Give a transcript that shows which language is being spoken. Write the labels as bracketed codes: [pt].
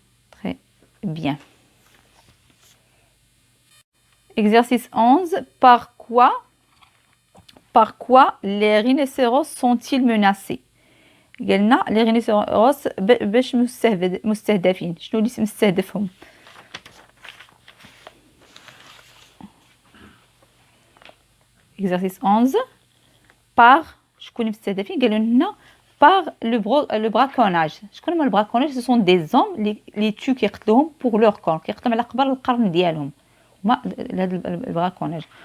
[fr] Très bien. Exercice 11. Par quoi les rhinocéros sont-ils menacés? [ar] قلنا les rhinocéros باش مستهدفين. شنو اللي مستهدفهم؟ [fr] Exercice 11. [ar] Par شكون مستهدفين؟ قالوا لنا par le braconnage. شكون هما البراكوناج؟ [fr] ce sont des hommes [ar] اللي كيقتلوهم [fr] pour leur corps، [ar] كيقتلهم على قبر القرن ديالهم. هما هذا البراكوناج.